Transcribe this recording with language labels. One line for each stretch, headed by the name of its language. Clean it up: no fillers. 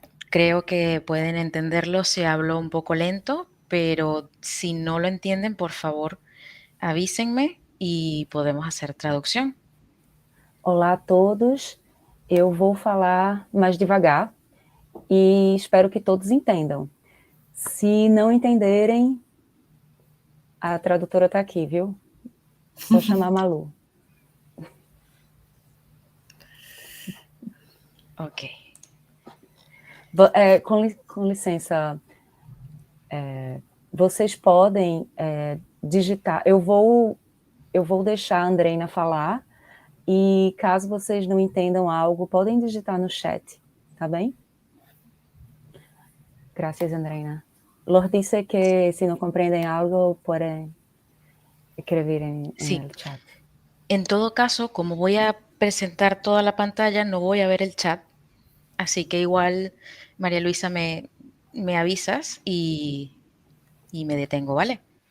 Spanish: Creo que pueden entenderlo si hablo un poco lento, pero si no lo entienden, por favor, avísenme y podemos hacer traducción.
Portuguese: Olá a todos, eu vou falar mais devagar e espero que todos entendam. Se não entenderem, a tradutora está aqui, viu? Só chamar a Malu. Ok. Com licença, vocês podem digitar. Eu vou deixar a Andreina falar e caso vocês não entendam algo, podem digitar no chat, tá bem?
Spanish: Gracias, Andreina. Los dice que si no comprenden algo, pueden escribir en el chat. En todo caso, como voy a presentar toda la pantalla, no voy a ver el chat. Así que igual, María Luisa, me avisas y me detengo, ¿vale?